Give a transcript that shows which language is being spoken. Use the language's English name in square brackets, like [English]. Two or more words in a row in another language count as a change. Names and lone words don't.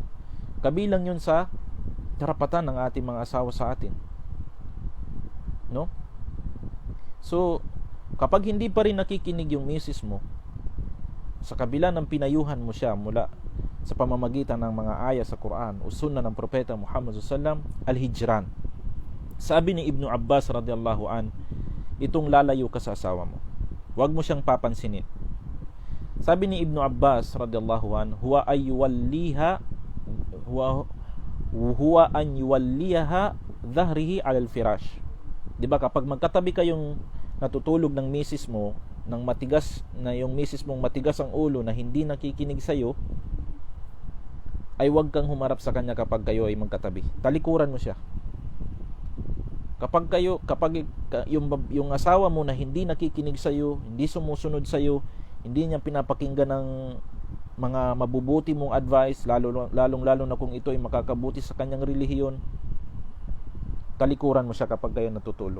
[Filipino] Kabilang yun sa karapatan ng ating mga asawa sa atin, no? So kapag hindi pa rin nakikinig yung misis mo, sa kabila ng pinayuhan mo siya mula sa pamamagitan ng mga aya sa Quran o sunna ng propeta Muhammad [Arabic] صلى الله عليه وسلم, [Filipino] al-hijran. Sabi ni Ibn Abbas [Arabic] رضي الله عن, [Filipino] itong lalayo ka sa asawa mo. Huwag mo siyang papansinin. Sabi ni Ibnu Abbas [Arabic] رضي الله عن، هو أن يوليها ظهره على الفراش. [Filipino] 'Di ba kapag magkatabi kayong natutulog ng misis mo, ng matigas na yung misis mong matigas ang ulo na hindi nakikinig sa iyo, ay huwag kang humarap sa kanya kapag kayo ay magkatabi. Talikuran mo siya. Kapag yung asawa mo na hindi nakikinig sa iyo, hindi sumusunod sa iyo, hindi niya pinapakinggan ng mga mabubuti mong advice, lalong-lalo na kung ito ay makakabuti sa kanyang relihiyon, talikuran mo siya kapag kayo natutulog.